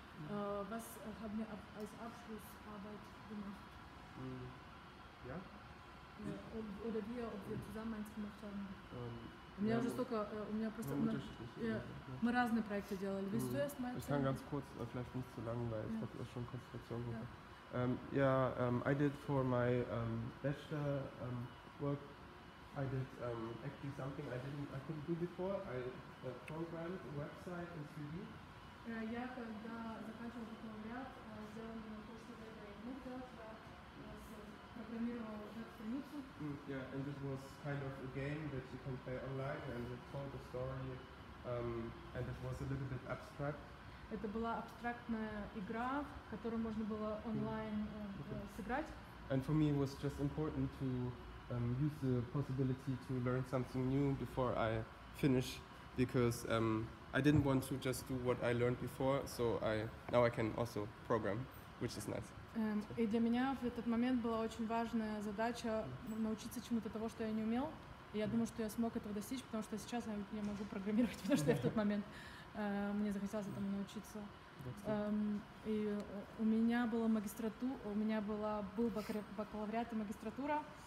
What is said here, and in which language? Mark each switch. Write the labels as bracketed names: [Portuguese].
[German] Was haben wir als Abschlussarbeit gemacht? Ja? Oder wir, ob wir zusammen eins gemacht haben? [Russian] У меня уже столько, у меня просто... Мы разные проекты делали. [German] Willst du erst mal Ich kann ganz kurz, vielleicht nicht zu lang, weil ich glaube, das ist schon Konzentration. [English] I did for my bachelor work, I did actually something I couldn't do before. I programmed a website in 3D. [Russian] Я, когда заканчивала бакалавриат, сделала то, что до этого я не мог делать, я программировал веб-страницу. [English] Yeah, and it was kind of a game that you can play online, and it told a story, and it was a little bit abstract. [Russian] Это была абстрактная игра, которую можно было онлайн сыграть. [English] And for me, it was just important to use the possibility to learn something new before I finish, because I didn't want to just do what I learned before, so now I can also program, which is nice. [Russian] И для меня в этот момент была очень важная задача научиться чему-то того, что я не умел. И я думаю, что я смог этого достичь, потому что сейчас я могу программировать, потому что я в тот момент мне захотелось этому научиться. И у меня была магистратура, был бакалавриат и магистратура.